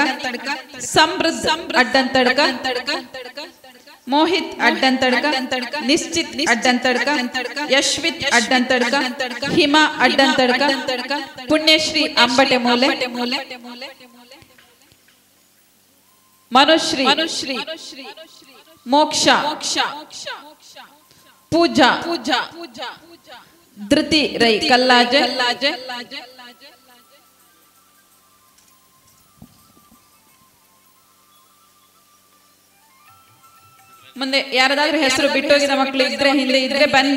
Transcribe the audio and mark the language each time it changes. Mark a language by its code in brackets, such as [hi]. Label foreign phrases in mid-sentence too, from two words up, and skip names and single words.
[kn] ಸಮೃದ್ಧ ಅಡ್ಡಂತಡ್ಕ. ಮೋಹಿತ್ ಅಡ್ಡಂತಡ್ಕ. ನಿಶ್ಚಿತ್ ಅಡ್ಡಂತಡ್ಕ. ಯಶ್ವಿತ್ ಅಡ್ಡಂತಡ್ಕ. ಹಿಮಾ ಅಡ್ಡಂತಡ್ಕ. ಪುಣ್ಯಶ್ರೀ ಅಂಬಟೆ ಮೂಲೆ. ಮನುಶ್ರೀ. ಮೋಕ್ಷ. ಪೂಜಾ. ಧೃತಿ ರೈ ಕಲ್ಲಾಜ. ಮುಂದೆ ಯಾರದಾದ್ರೂ ಹೆಸರು ಬಿಟ್ಟೋಗಿದ ಮಕ್ಕಳು ಇದ್ರೆ ಹಿಂದೆ ಇದ್ರೆ ಬನ್ನಿ.